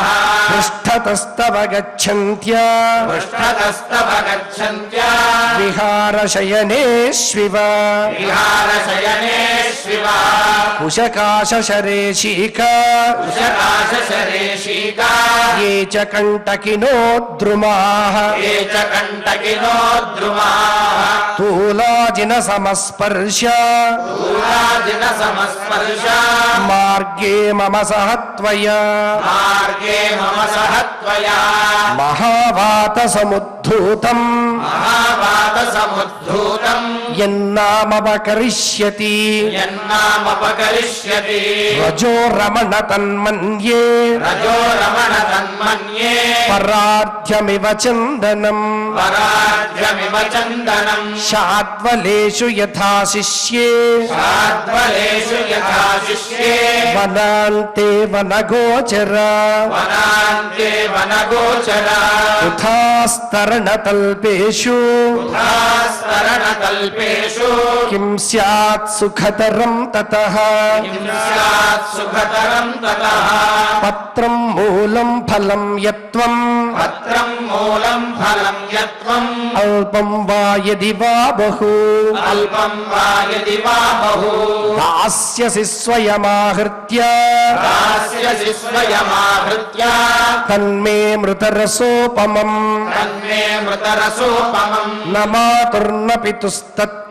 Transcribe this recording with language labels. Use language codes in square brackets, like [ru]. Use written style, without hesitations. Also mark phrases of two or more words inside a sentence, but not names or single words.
[sa] పృష్ఠతస్తవ గచ్చంత్యా पृष्ठतस्तव गच्छन्त्या విహారశయనేష్వివ विहारशयनेष्विव కుశకాశశరేషీక कुशकाशशरेशीका ఏ చ కంటకినో ద్రుమాః ये च कण्टकिनो द्रुमाः స్థూలాజిన సమస్పర్శ दूरादिनसमस्पर्श మార్గే మమ సహ త్వయా मार्गे मम सह त्वया మహావాత సముద్ధూతం महावातसमुद्धूतम् యన్నామపకరిష్యతి यन्नामपकरिष्यति రజో రమణ తన్మన్యే रजो रमण तन्मन्ये పరార్థ్యమివ చందనం पराध्यमिव चन्दनम् శాద్వలేషు యథా శిష్యే शाद्वलेषु यथा शिष्ये వనాంతే వనగోచర वनान्ते वनगोचरा ఉథాస్తరణతల్పేషు स्तरणकल्पेषु కిం స్యాత్ సుఖతరం తతః किं स्यात् सुखतरम् ततः పత్రం మూలం ఫలం యత్వం पत्रम् मूलम् फलम् यत्त्वम् అల్పం వా యది వా బహు अल्पम् वा यदि वा बहु దాస్యసి స్వయమాహృత్య दास्यसि स्वयमाहृत्य తన్మే మృతరసోపమం तन्मे मृतरसोपमम् నమాతుర్న పితుస్తత్ర